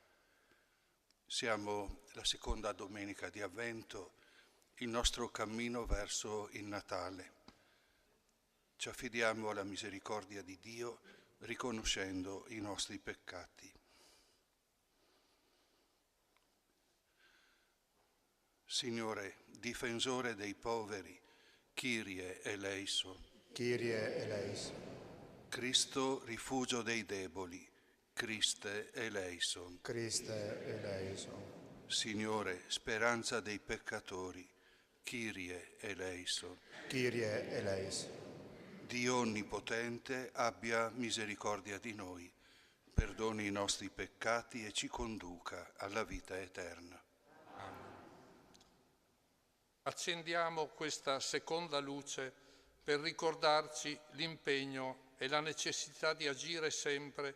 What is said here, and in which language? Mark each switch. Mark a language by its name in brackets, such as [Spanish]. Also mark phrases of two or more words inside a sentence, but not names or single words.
[Italian] Siamo la seconda domenica di Avvento, il nostro cammino verso il Natale. Ci affidiamo alla misericordia di Dio riconoscendo i nostri peccati. Signore, difensore dei poveri, [Greek] Kyrie eleison. Kyrie eleison. [Italian] Cristo, rifugio dei deboli, [Greek] Christe eleison. Christe eleison. [Italian] Signore, speranza dei peccatori, [Greek] Kyrie eleison. Kyrie eleison. [Italian] Dio Onnipotente abbia misericordia di noi, perdoni i nostri peccati e ci conduca alla vita eterna. Accendiamo questa seconda luce per ricordarci l'impegno e la necessità di agire sempre